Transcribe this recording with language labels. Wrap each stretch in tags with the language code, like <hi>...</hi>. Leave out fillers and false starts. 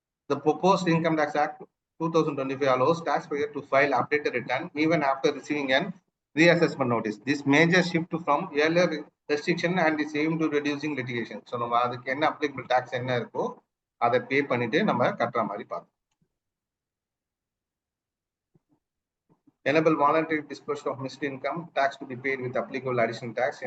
<en>The proposed Income Tax Act 2025 allows taxpayer to file updated return even after receiving an reassessment notice. This major shift from earlier restriction and is aimed to reducing litigation.</en> <ta>So நம்ம அதுக்கு என்ன applicable tax என்ன இருக்கோ அதை பே பண்ணிட்டு நம்ம கட்டுற மாதிரி பார்ப்போம்.</ta> <en>Enable voluntary disbursement of missed income tax to be paid with applicable additional tax.</en>